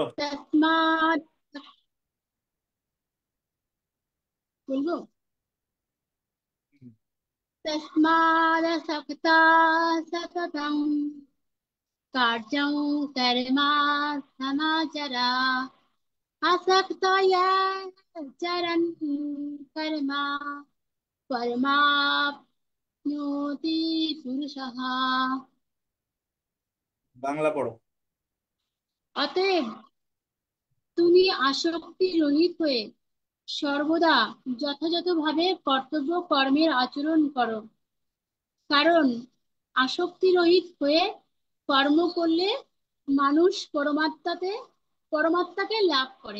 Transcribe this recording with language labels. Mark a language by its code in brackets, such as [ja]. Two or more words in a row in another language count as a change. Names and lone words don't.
[bn] তস্মাৎ, বলবো? হুম, [sa] तस्मादसक्ता सततं कार्यं कर्म समाचर असक्तो चरन् कर्म परमाप्नोति पुरुषः। [bn] বাংলা পড়ো। অতএব তুমি আসক্তি রহিত হয়ে সর্বদা যথাযথভাবে কর্তব্য কর্মের আচরণ করো, কারণ আসক্তি রহিত হয়ে কর্ম করলে মানুষ পরমাত্মাকে লাভ করে।